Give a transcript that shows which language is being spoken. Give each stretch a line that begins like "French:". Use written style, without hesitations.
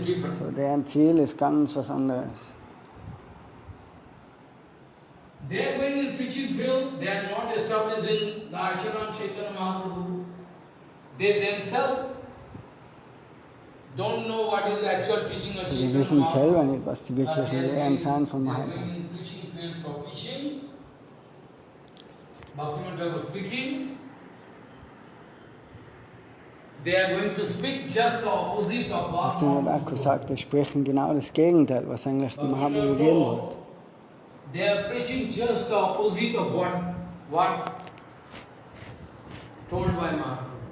German: So, deren Ziel ist ganz was anderes.
English: They are going in preaching field, they are not established in the Acharya Chaitanya Mahaprabhu. They themselves don't know what is the actual teaching of
German: Chaitanya Mahaprabhu. Sie wissen selber nicht, was die wirklichen Lehren sind von Mahaprabhu.
English: They are going in preaching field for preaching. Bhakti-Tattva was speaking. They are going to speak just the opposite of what
German: Bhakti-Tattva sagt, sie sprechen genau das Gegenteil, was eigentlich Mahaprabhu geben wollte.
English: They are preaching just the opposite of what told by Mahaprabhu.